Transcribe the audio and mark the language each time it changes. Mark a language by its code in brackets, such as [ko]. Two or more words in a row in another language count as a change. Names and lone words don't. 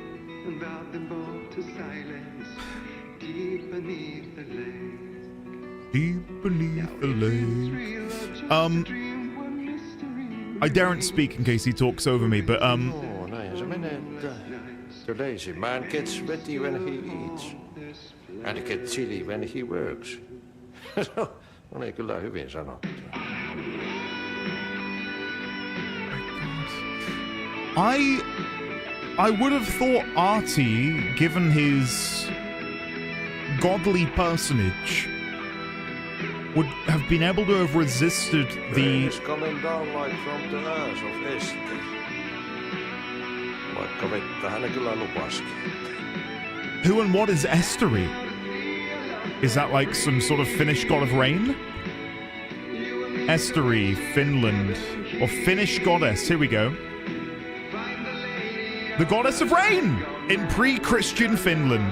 [en] Deep beneath the lake. I daren't speak in case he talks over me, but lazy man gets sweaty when he eats. And gets chilly when he works. [fi] Oli kyllä hyvin sanottu. [en] I would have thought Artie, given his godly personage, would have been able to have resisted the... It's coming down like from the earth of Esther. [fi] Vaikka vettä hän kyllä lupaskin. [en] Who and what is Estery? Is that like some sort of Finnish god of rain? Estery, Finland, or Finnish goddess, here we go. The goddess of rain in pre-Christian Finland.